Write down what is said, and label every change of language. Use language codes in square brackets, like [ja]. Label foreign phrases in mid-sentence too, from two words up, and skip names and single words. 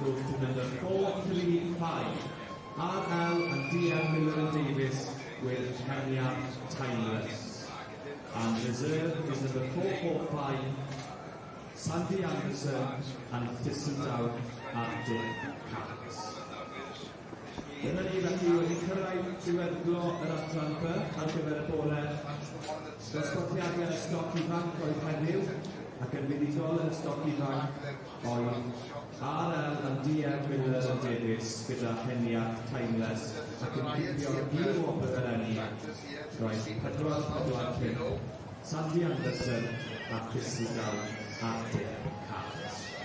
[en] goes to number 435, RL and DM Miller and Davis with Kenya Timeless. And reserve is number 445, Sandy Anderson and Thistledown at Dick Cats. [cy] Dyna ni felly wedi cyrraedd diweddglo yr adran B ar gyfer y bore. Dosbarthiadau yn y stoc ifanc oedd heddiw, ac yn fuddugol yn y stoc ifanc oedd RL and DM Miller and Davis gyda Heniac Timeless, ac yn cipio'r gil o Abereni roedd 4-4-5, Sandy Anderson a Thistledown at Dick Cats.